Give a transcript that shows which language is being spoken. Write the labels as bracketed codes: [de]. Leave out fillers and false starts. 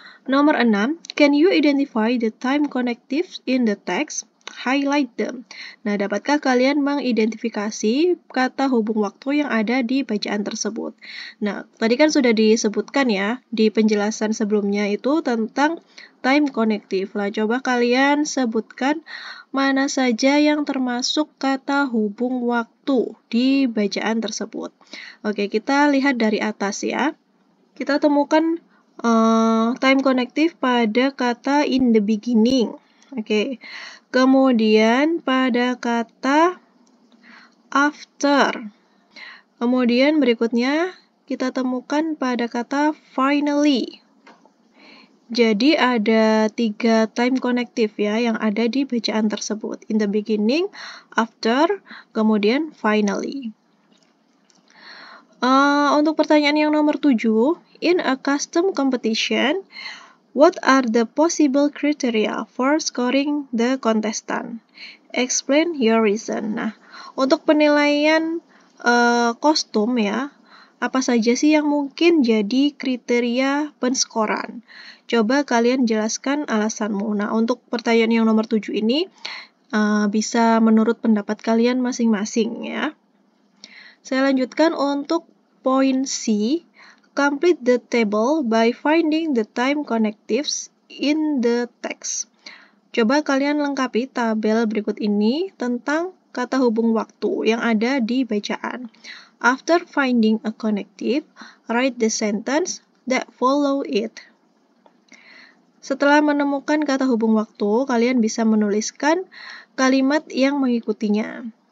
[id] Nomor 6, [en] can you identify the time connectives in the text? Highlight them. [id] Nah, dapatkah kalian mengidentifikasi kata hubung waktu yang ada di bacaan tersebut? Nah, tadi kan sudah disebutkan ya, di penjelasan sebelumnya itu tentang time connective. Nah, coba kalian sebutkan mana saja yang termasuk kata hubung waktu di bacaan tersebut. Oke, kita lihat dari atas ya. Kita temukan time connective pada kata [en] in the beginning. [id] Oke. Kemudian pada kata after. Kemudian berikutnya kita temukan pada kata finally. Jadi ada 3 time connective ya yang ada di bacaan tersebut. [en] In the beginning, after, [id] kemudian [en] finally. [id] Untuk pertanyaan yang nomor 7, [en] in a custom competition, what are the possible criteria for scoring the contestant? Explain your reason. [id] Nah, untuk penilaian kostum ya, apa saja sih yang mungkin jadi kriteria penskoran? Coba kalian jelaskan alasanmu. Nah, untuk pertanyaan yang nomor 7 ini bisa menurut pendapat kalian masing-masing ya. Saya lanjutkan untuk poin C. [en] Complete the table by finding the time connectives in the text. [id] Coba kalian lengkapi tabel berikut ini tentang kata hubung waktu yang ada di bacaan. [en] After finding a connective, write the sentence that follow it. [id] Setelah menemukan kata hubung waktu, kalian bisa menuliskan kalimat yang mengikutinya.